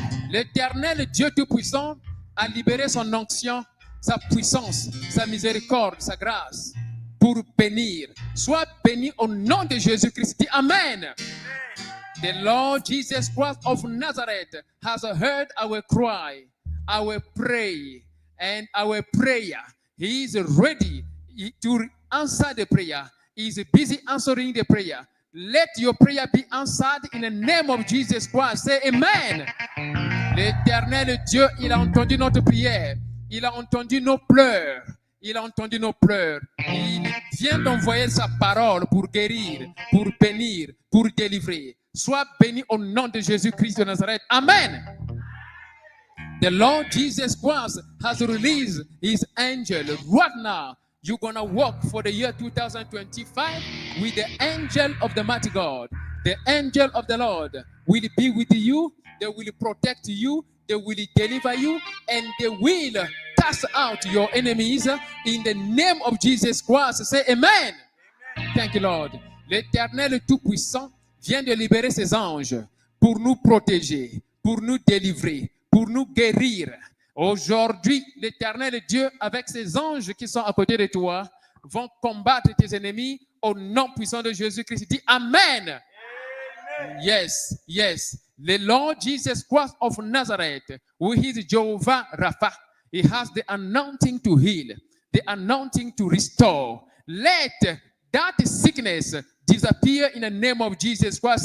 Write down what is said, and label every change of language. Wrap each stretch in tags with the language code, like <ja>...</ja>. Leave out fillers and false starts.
<fr>L'Éternel Dieu Tout-Puissant a libéré son onction, sa puissance, sa miséricorde, sa grâce pour bénir. Sois béni au nom de Jésus-Christ. Dis Amen.</fr> <en>The Lord Jesus Christ of Nazareth has heard our cry, our prayer, and our prayer. He is ready to answer the prayer. He is busy answering the prayer. Let your prayer be answered in the name of Jesus Christ. Say Amen.</en> <fr>L'Éternel Dieu, il a entendu notre prière. Il a entendu nos pleurs. Il a entendu nos pleurs. Il vient d'envoyer sa parole pour guérir, pour bénir, pour délivrer. Sois béni au nom de Jésus-Christ de Nazareth. Amen.</fr> <en>The Lord Jesus Christ has released his angel right now. You're going to walk for the year 2025 with the angel of the mighty God. The angel of the Lord will be with you. They will protect you. They will deliver you. And they will cast out your enemies in the name of Jesus Christ. Say amen. Thank you, Lord.</en> <fr>L'Éternel Tout-Puissant vient de libérer ses anges pour nous protéger, pour nous délivrer, pour nous guérir. Aujourd'hui, l'Éternel Dieu, avec ses anges qui sont à côté de toi, vont combattre tes ennemis au nom puissant de Jésus-Christ. Dis Amen. Amen.</fr> <en>Yes, yes. The Lord Jesus Christ of Nazareth, who is Jehovah Rapha, he has the anointing to heal, the anointing to restore. Let that sickness disappear in the name of Jesus Christ.</en>